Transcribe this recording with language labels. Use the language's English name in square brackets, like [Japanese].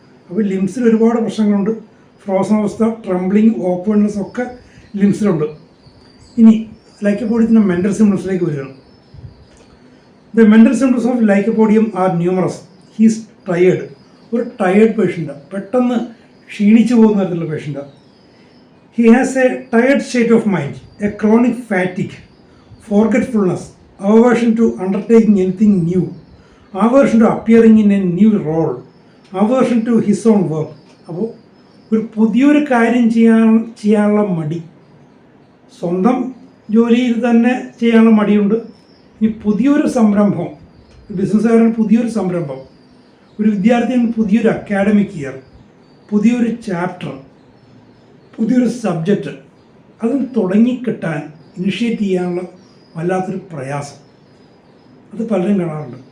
[Malayalam] അപ്പോൾ ലിംസിൽ ഒരുപാട് പ്രശ്നങ്ങളുണ്ട്. ഫ്രോസൺ അവസ്ഥ, ട്രംബ്ലിങ്, ഓക്വേർഡ്നെസ് ഒക്കെ ലിംസിലുണ്ട്. ഇനി ലൈക്കോപോഡിയത്തിൻ്റെ മെൻ്റൽ സിംപ്റ്റംസിലേക്ക് വരികയാണ്. [English] The mental symptoms of lycopodium are numerous. He's tired, [Malayalam] ഒരു ടയേർഡ് പേഷ്യൻ്റാണ്, പെട്ടെന്ന് ക്ഷീണിച്ചു പോകുന്ന തരത്തിലുള്ള പേഷ്യൻ്റാണ്. [English] He has a tired state of mind, a chronic fatigue, forgetfulness, aversion to undertaking anything new, aversion to appearing in a new role, aversion to his own work. [Malayalam] അപ്പോൾ ഒരു പുതിയൊരു കാര്യം ചെയ്യാനുള്ള മടി, സ്വന്തം ജോലിയിൽ തന്നെ ചെയ്യാനുള്ള മടിയുണ്ട്. ഇനി പുതിയൊരു സംരംഭം, ബിസിനസ്സുകാരൻ പുതിയൊരു സംരംഭം, ഒരു വിദ്യാർത്ഥിയൻ പുതിയൊരു അക്കാഡമിക് ഇയർ, പുതിയൊരു ചാപ്റ്റർ, പുതിയൊരു സബ്ജക്റ്റ്, അത് തുടങ്ങിക്കിട്ടാൻ ഇനിഷ്യേറ്റ് ചെയ്യാനുള്ള വല്ലാത്തൊരു പ്രയാസം. അത് പലരും കാണാറുണ്ട്.